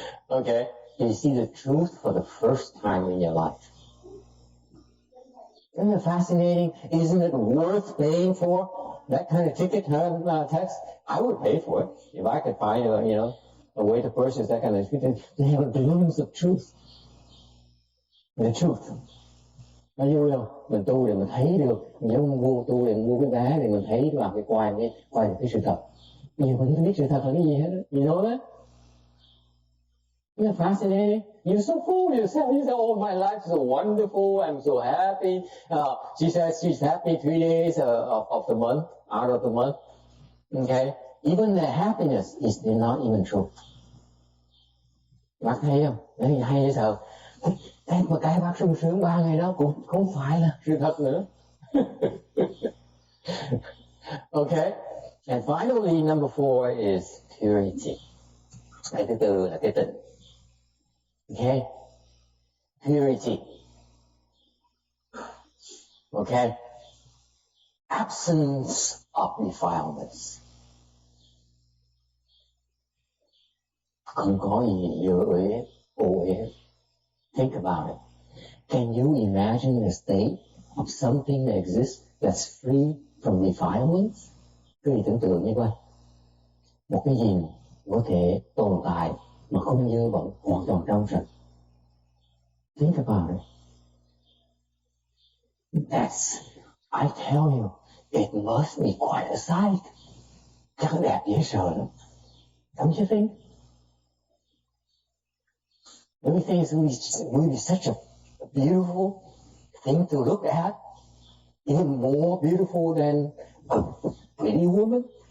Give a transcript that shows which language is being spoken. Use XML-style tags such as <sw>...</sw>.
<en>Okay? You see the truth for the first time in your life. Isn't it fascinating? Isn't it worth paying for? That kind of ticket, text? I would pay for it if I could find, a way to purchase that kind of ticket. They have a glimpse of truth. The truth.</en> <vi>Nó vui không? Mình tu để mình thấy được, giống vua tu để mua cái vé để mình thấy vào cái quay được cái sự thật. Bây giờ mình không biết sự thật là cái gì hết.</vi> <en>You know that? Isn't it fascinating? You're so full of yourself. You say, oh, my life is so wonderful. I'm so happy. She says she's happy 3 days of the month, out of the month. Okay? Even the happiness is not even true.</en> <vi>Bác thấy không? Đấy, hay sao? Cái bác sung sướng 3 ngày đó cũng không phải là sự thật nữa.</vi> <en>Okay? And finally, number 4 is purity.</en> <vi>Cái thứ tư là cái tịnh.</vi> <en>Okay? Purity. Okay? Absence of defilements.</en> <vi>Không có gì dơ uế, ô uế.</vi> <en>Think about it. Can you imagine a state of something that exists that's free from defilements?</en> <vi>Quý vị tưởng tượng như vậy. Một cái gì có thể tồn tại mà không dơ bẩn, hoàn toàn trong sạch.</vi> <en>Think about it. That's, I tell you, it must be quite a sight.</en> <vi>Chắc đẹp dễ sợ lắm.</vi> <en>Don't you think? Everything is will be such a beautiful thing to look at, even more beautiful than a pretty woman.</en>